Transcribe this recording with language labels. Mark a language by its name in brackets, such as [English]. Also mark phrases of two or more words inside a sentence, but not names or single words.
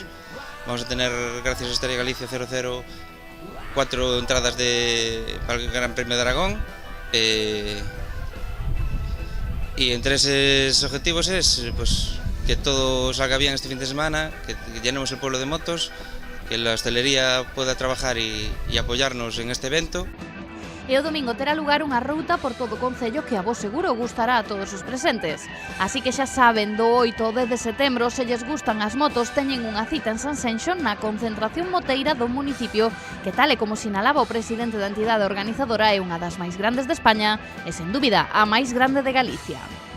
[Spanish] Vamos a tener, gracias a Estrella Galicia 00, 4 entradas para el Gran Premio de Aragón. Y entre esos objetivos es pues, que todo salga bien este fin de semana, que llenemos el pueblo de motos, que la hostelería pueda trabajar y apoyarnos en este evento. [Galician] E o domingo terá lugar unha ruta por todo o concello que a vos seguro gustará a todos os presentes. Así que xa saben, do 8 ao 10 de setembro, se lles gustan as motos, teñen unha cita en Sanxenxo na concentración moteira do municipio, que tal e como sinalaba o presidente da entidade organizadora é unha das máis grandes de España e, sen dúbida, a máis grande de Galicia.